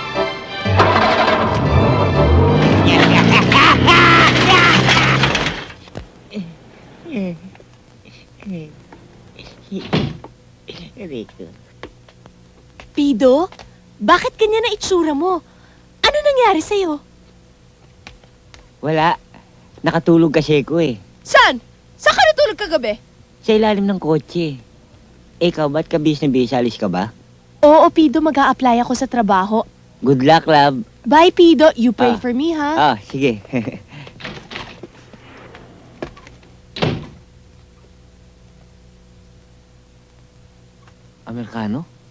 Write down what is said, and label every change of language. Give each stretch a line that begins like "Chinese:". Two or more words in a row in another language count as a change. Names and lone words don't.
Filipino: Pido, bakit ganyan na itsura mo? Ano nangyari sa'yo? Wala. Nakatulog kasi ko Saan? Saan ka natulog kagabi? Sa ilalim ng kotse. Ikaw, ba't ka bis na bis? Alis ka ba? Oo, Pido, mag-a-apply ako sa trabaho.
English: Good luck, love. Bye, Pido. You pray for me,
Filipino: ha? Sige. Amerikano?